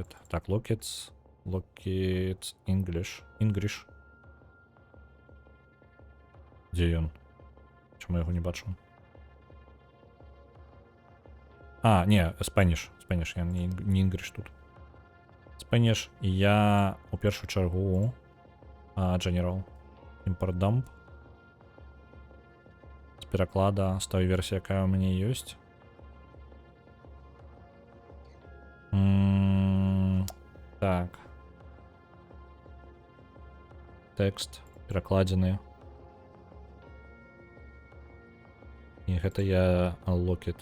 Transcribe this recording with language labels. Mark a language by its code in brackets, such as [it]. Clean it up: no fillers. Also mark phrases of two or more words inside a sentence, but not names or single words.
[be] Так, Lockets, English. Дзе ён? Чому я яго не бачу? Не, Spanish, я не English тут. Spanish, і я у першую чаргу General. [en] Import dump. [be] З пераклада з той версіі, якая ў мяне ёсць. Так. Тэкст перакладзены. І гэта я Locket.